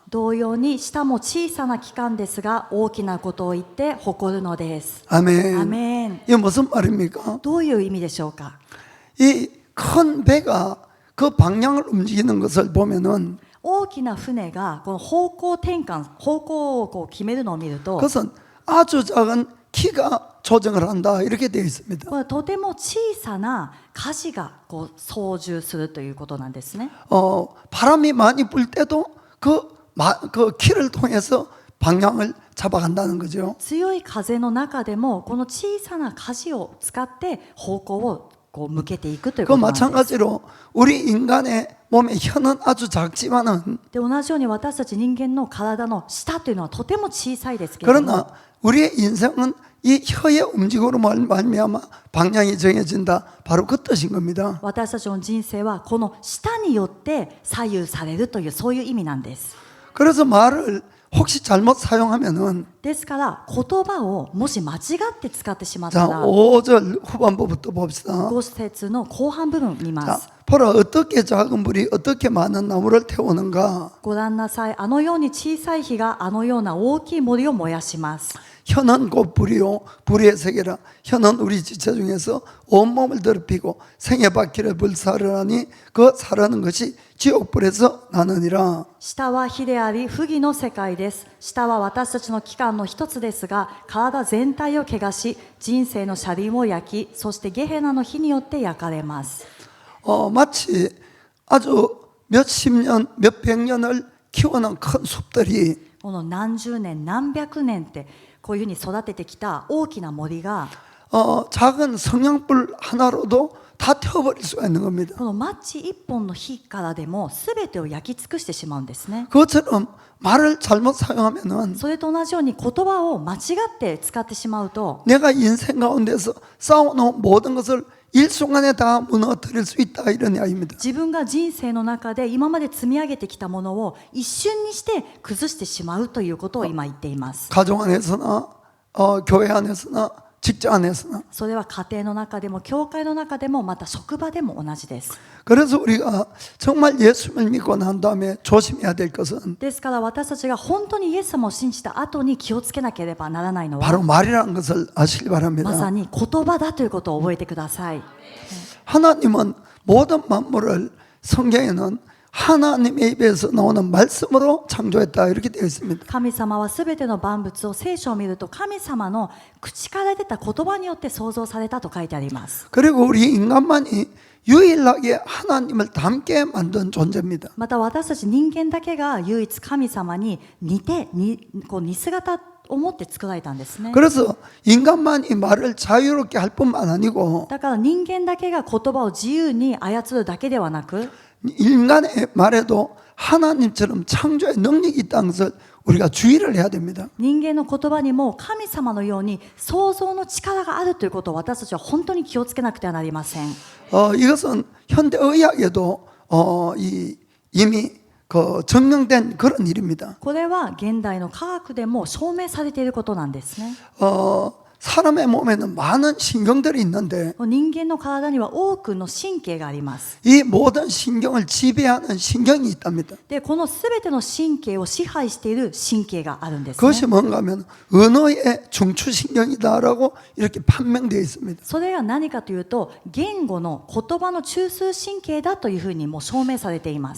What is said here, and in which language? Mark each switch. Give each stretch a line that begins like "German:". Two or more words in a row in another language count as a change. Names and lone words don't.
Japanese: 同様に舌も小さな器官ですが大きなことを言って誇るのです。
Korean: 아멘.
Japanese: アメン。
Korean: 이게 무슨 말입니까?
Japanese: どういう意味でしょうか。
Korean: 이 큰 배가 그 방향을 움직이는 것을 보면은
Japanese: 大きな船がこの方向転換方向を決めるのを見ると
Korean: 그것은 아주 작은 키가 조정을 한다 이렇게 되어 있습니다.
Japanese: これとても小さな舵が操縦するということなんですね。
Korean: 바람이 많이 불 때도 그 키를 통해서 방향을 잡아간다는 거죠.
Japanese: 強い風の中でもこの小さな舵を使って方向を向けていくというこ 그 となんです。
Korean: 마찬가지로 우리 인간의 몸의 혀는 아주 작지만은
Japanese: で同じように私たち人間の体の舌というのはとても小さいですけれども
Korean: 그러나 우리의 인생은 이 혀의 움직임으로 말미암아 방향이 정해진다. 바로 그 뜻인 겁니다.
Japanese: 私たちの人生はこの舌によって左右されるというそういう意味なんです。
Korean: 그래서 말을 혹시 잘못 사용하면은
Japanese: ですから言葉をもし間違って使ってしまった
Korean: 자,
Japanese: ら
Korean: 5절 후반부부터 봅시다.
Japanese: 5 節の後半部分見ま
Korean: 자,
Japanese: す。
Korean: 보라 어떻게 작은 불이 어떻게 많은 나무를 태우는가.
Japanese: ご覧なさい。あのように小さい火があのような大きい森を燃やします。
Korean: 혀는 곧 불이요 불의 세계라. 혀는 우리 지체 중에서 온몸을 더럽히고 생의 바퀴를 불사르라니 그 사르는 것이 지옥불에서 나느니라.
Japanese: 舌は火であり不義の世界です。舌は私たちの器官の一つですが、体全体を汚し、人生の車輪を焼き、そしてゲヘナの火によって焼かれます。
Korean: 마치 아주 몇십 년, 몇백 년을 키워낸 큰 숲들이
Japanese: この何十年何百年ってこういうふうに育ててきた大きな森が
Korean: 작은 성냥불 하나로도 다 태워버릴 수가 있는 겁니다.
Japanese: このマッチ一本の火からでも全てを焼き尽くしてしまうんですね。
Korean: 그것처럼 말을 잘못 사용하면은
Japanese: それと同じように言葉を間違って使ってしまうと
Korean: 내가 인생 가운데서 쌓아놓은 모든 것을 일순간에 다 무너뜨릴 수 있다 이런 이야기입니다.
Japanese: 自分が人生の中で今まで積み上げてきたものを一瞬にして崩してしまうということを今言っています。
Korean: 가정 안에서나 교회 안에서나 직장 안에서나
Japanese: それは家庭の中でも教会の中でもまた職場でも同じです。
Korean: 그래서 우리가 정말 예수를 믿고 난 다음에 조심해야 될 것은
Japanese: ですから私たちが本当にイエス様を信じた後に気をつけなければならないの
Korean: 바로
Japanese: は
Korean: 말이라는 것을 아시기
Japanese: まさ
Korean: 바랍니다.
Japanese: に言葉だということを覚えてください。
Korean: 하나님은 모든 만물을 성경에는 하나님의 입에서 나오는 말씀으로 창조했다 이렇게 되어 있습니다.
Japanese: 神様はすべての万物を聖書を見ると神様の口から出た言葉によって創造されたと書いてあります。
Korean: 그리고 우리 인간만이 유일하게 하나님을 닮게 만든 존재입니다.
Japanese: また私たち人間だけが唯一神様に似姿を持って作られたんですね。
Korean: 그래서 인간만이 말을 자유롭게 할 뿐만 아니고
Japanese: だから人間だけが言葉を自由に操るだけではなく
Korean: 인간의 말에도 하나님처럼 창조의 능력이 있다는 것을 우리가 주의를 해야 됩니다.
Japanese: 人間の言葉にも神様のように創造の力があるということを私たちは本当に気をつけなくてはなりません。
Korean: 이것은 현대의학에도 이미 증명된 그런 일입니다.
Japanese: これは現代の科学でも証明されていることなんですね。
Korean: 사람의 몸에는 많은 신경들이 있는데
Japanese: 人間の体には多くの神経があります。
Korean: 이 모든 신경을 지배하는 신경이 있답니다.
Japanese: で、このすべての神経を支配している神経があるんですね。
Korean: 그것이 뭔가 하면 언어의 중추신경이다라고 이렇게 판명되어 있습니다.
Japanese: それが何かというと、言語の言葉の中枢神経だというふうにもう証明されています。